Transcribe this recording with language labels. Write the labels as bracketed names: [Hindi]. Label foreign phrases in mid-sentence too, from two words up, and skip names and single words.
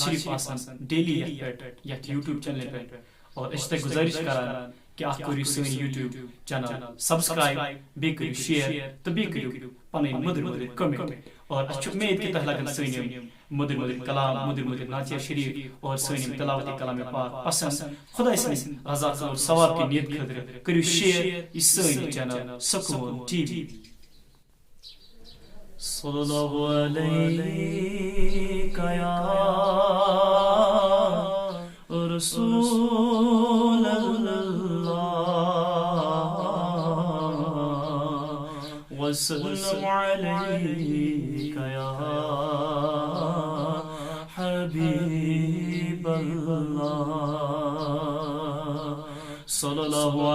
[Kashmiri] شریف آسان ڈیلی یتھ پٮ۪ٹھ یتھ یوٗٹیوب چینلہِ پٮ۪ٹھ اور أسۍ چھِ تۄہہِ گُزٲرِش کران کہِ اکھ کٔرِو سٲنۍ یوٗٹیوب چینل سبسکرایب بیٚیہِ کٔرِو شیر تہٕ بیٚیہِ کٔرِو پنٕنۍ مٔدٕر مٔدٕر کمنٹ اور اَسہِ چھُ اُمید کہِ تۄہہِ لگن سٲنۍ یِم مٔدٕر مٔدٕر کلام مٔدٕر مٔدٕر نعتیہ شریف اور سٲنۍ یِم تلاوتی کلامِ پاک پسنٛد خۄداے سٕنٛدِ رضا اور ثواب کہِ نیت خٲطرٕ کٔرِو شیر یہِ سٲنۍ چینل سکوٗن ٹی وی [Arabic] صلی اللہ علیکہ یا رسول اللہ وسلم علیکہ یا حبیب اللہ صلی اللہ